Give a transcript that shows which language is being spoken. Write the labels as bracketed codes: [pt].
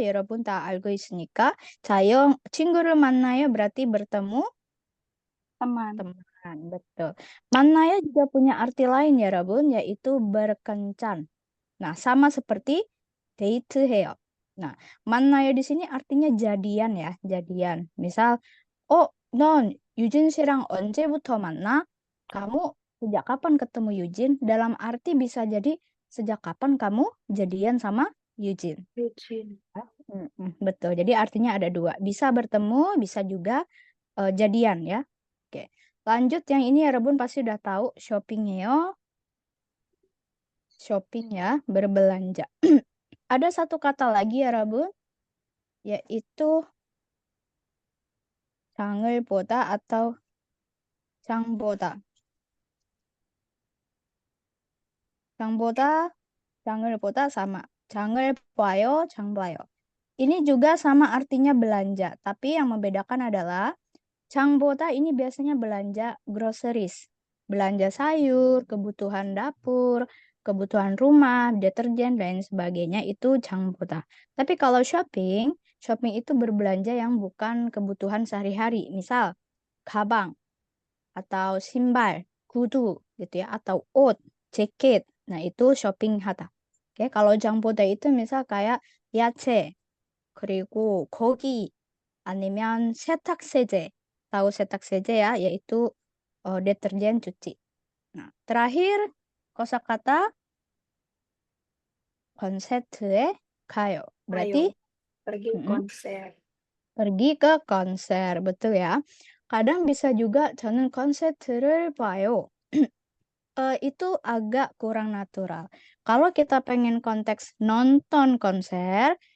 [ko] 여러분 다 알고 있으니까. 자, 친구를 만나요 [id] berarti bertemu Teman. teman. Betul. 만나요 juga punya arti lain ya, Rabun, yaitu berkencan. Nah, sama seperti date해요. Nah, 만나요 di sini artinya jadian ya, jadian. [ko] Misal, 넌 유진 씨랑 언제부터 만나? [id] Kamu sejak kapan ketemu Yujin? Dalam arti bisa jadi sejak kapan kamu jadian sama Yujin. Eugene. Betul. Jadi artinya ada dua. Bisa bertemu, bisa juga jadian ya. Oke. Lanjut yang ini ya Rebun pasti udah tahu shoppingnya. Shopping ya, berbelanja. Ada satu kata lagi ya Rebun, yaitu 장을 보다 atau 장보다. [ko] 장보다, 장을 보다 sama. 장을 봐요, 장 봐요. [id] Ini juga sama artinya belanja, tapi yang membedakan adalah 장보다 ini biasanya belanja groceries. Belanja sayur, kebutuhan dapur, kebutuhan rumah, deterjen, dan sebagainya itu 장보다. Tapi kalau shopping, shopping itu berbelanja yang bukan kebutuhan sehari-hari. Misal, 가방 atau 신발, 구두 gitu ya, atau 옷, jaket. Nah, itu shopping 하다. Oke, kalau 장보다 itu misal kayak [ko] 야채, 그리고 고기, 아니면 세탁세제. [id] Tahu setak-seje ya, yaitu deterjen cuci. Nah, terakhir kosakata 콘서트에 가요. Berarti Ayo, pergi konser. pergi ke konser, betul ya. Kadang bisa juga [ko] 저는 콘서트를 봐요. [id] Itu agak kurang natural. Kalau kita pengen konteks nonton konser,